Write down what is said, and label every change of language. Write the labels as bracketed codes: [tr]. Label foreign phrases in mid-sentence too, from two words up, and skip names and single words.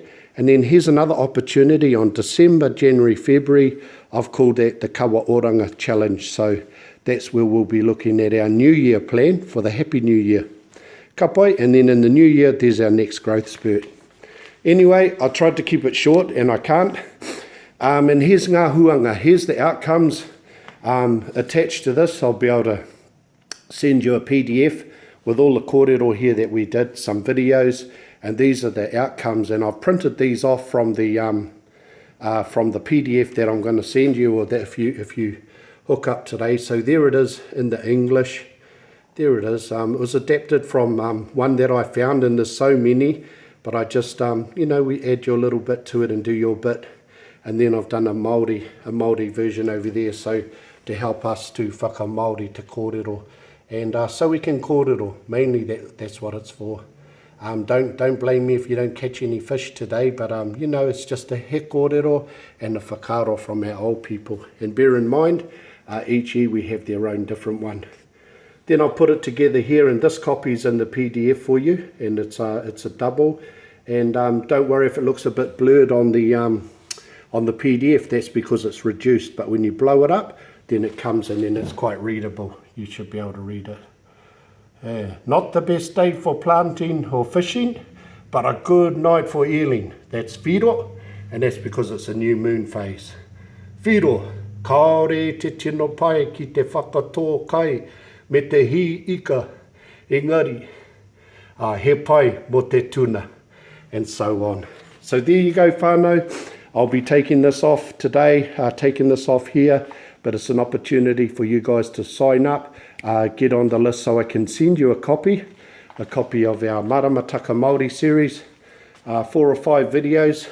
[en] And then here's another opportunity on December, January, February. I've called that the Kawa Challenge. So that's where we'll be looking at our New Year plan for the Happy New Year. Kapai, and then in the New Year, there's our next growth spurt. Anyway, I tried to keep it short and I can't. And here's [mi] ngā huanga. [en] Here's the outcomes attached to this. I'll be able to send you a PDF with all the kōrero here that we did, some videos. And these are the outcomes, and I've printed these off from the PDF that I'm going to send you, or that if you hook up today. So there it is in the English. There it is. It was adapted from one that I found, and there's so many, but I just, you know, we add your little bit to it and do your bit. And then I've done a Māori version over there, so to help us to Māori [mi] te kōrero. [en] And so we can kōrero, mainly that's what it's for. Don't blame me if you don't catch any fish today, but you know, it's just a [mi] he kōrero [en] and a whakaaro from our old people. And bear in mind, each year we have their own different one. Then I'll put it together here, and this copy's in the PDF for you, and it's a double. And don't worry if it looks a bit blurred on the PDF, that's because it's reduced, but when you blow it up, then it comes in and it's quite readable. You should be able to read it. Not the best day for planting or fishing, but a good night for eeling. That's whiro, and that's because it's a new moon phase. [mi] Whiro, kaore te tino pai ki te whakatō kai me te hi ika, engari, he pai mo te tuna, [en] and so on. So there you go, whānau. I'll be taking this off today, taking this off here, but it's an opportunity for you guys to sign up, get on the list so I can send you a copy of our Maramataka Māori series, 4 or 5 videos.